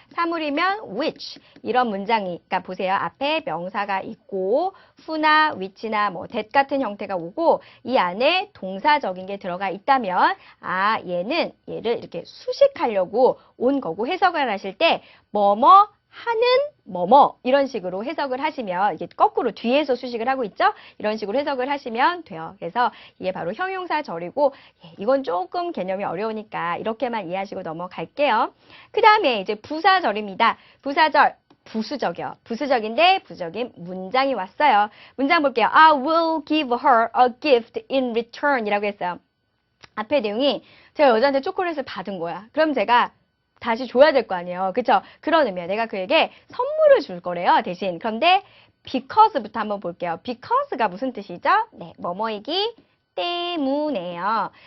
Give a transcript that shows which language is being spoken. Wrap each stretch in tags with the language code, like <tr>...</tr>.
<ko>사물이면 which 이런 문장이 그러니까 보세요. 앞에 명사가 있고 who나 which나 뭐 that 같은 형태가 오고 이 안에 동사적인 게 들어가 있다면 얘는 얘를 이렇게 수식하려고 온 거고 해석을 하실 때 뭐뭐 하는 뭐뭐 이런 식으로 해석을 하시면 이게 거꾸로 뒤에서 수식을 하고 있죠? 이런 식으로 해석을 하시면 돼요. 그래서 이게 바로 형용사절이고 이건 조금 개념이 어려우니까 이렇게만 이해하시고 넘어갈게요. 그 다음에 이제 부사절입니다. 부사절 부수적이요. 부수적인데 부수적인 문장이 왔어요. 문장 볼게요.</ko> <en>I will give her a gift in return</en> <ko>이라고 했어요. 앞에 내용이 제가 여자한테 초콜릿을 받은 거야. 그럼 제가 다시 줘야 될 거 아니에요. 그쵸? 그런 의미야. 내가 그에게 선물을 줄 거래요. 대신. 그런데 because부터 한번 볼게요. because가 무슨 뜻이죠? 네, 뭐뭐이기 때문에요.</ko>